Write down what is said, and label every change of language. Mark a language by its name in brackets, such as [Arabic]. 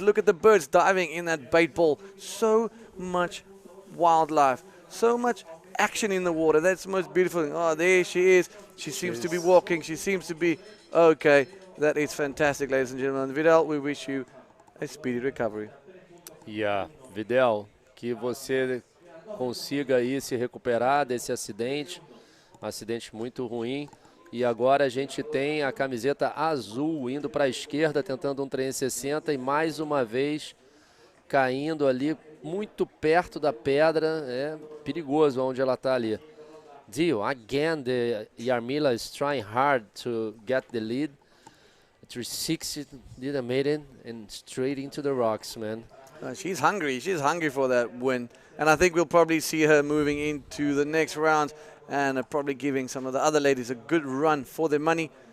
[English] Look at the birds diving in that bait ball. So much wildlife, so much action in the water. That's the most beautiful thing. Oh, there she is. She seems to be walking. She seems to be okay. That is fantastic, ladies and gentlemen. Vidal, we wish you a speedy recovery. [Portuguese] Yeah, Vidal, que você consiga aí se recuperar desse acidente. Um acidente muito ruim. E agora a gente tem a camiseta azul indo para a esquerda, tentando um 360 e mais uma vez caindo ali muito perto da pedra. É perigoso onde ela está ali. [English] Dio, again, the Yarmila is trying hard to get the lead. 360 didn't make it and straight into the rocks, man. She's hungry. She's hungry for that win. And I think we'll probably see her moving into the next round and probably giving some of the other ladies a good run for their money.